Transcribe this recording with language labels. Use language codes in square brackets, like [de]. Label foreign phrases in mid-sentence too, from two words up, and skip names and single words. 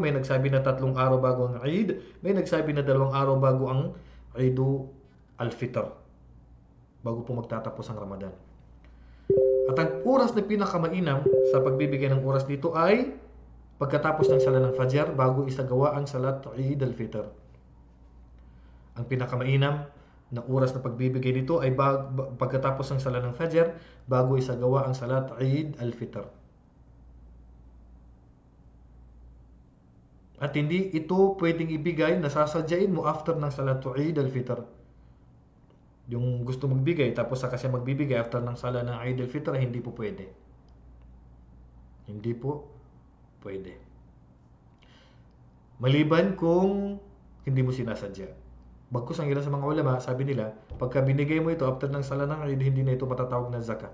[tl] May nagsabi na 3 araw bago ang Eid, may nagsabi na 2 araw bago ang Eidul al-Fitr, bago po magtatapos ang Ramadan. At ang oras na pinakamainam sa pagbibigay ng oras dito ay pagkatapos ng sala ng Fajr, bago isagawa ang salat Eid al-Fitr. Ang pinakamainam na oras na pagbibigay nito ay pagkatapos ng sala ng Fajr, bago isagawa ang salat Eid al-Fitr. At hindi ito pwedeng ibigay, nasasadyain mo after ng salatu Eid al-Fitr. Yung gusto magbigay, tapos saka siya magbibigay after ng sala ng Eid al-Fitr, hindi po pwede. Hindi po pwede. Maliban kung hindi mo sinasadya. Bagkus ang ilan sa mga ulama, sabi nila, pagka binigay mo ito after ng sala ng Eid, hindi na ito matatawag na zakah.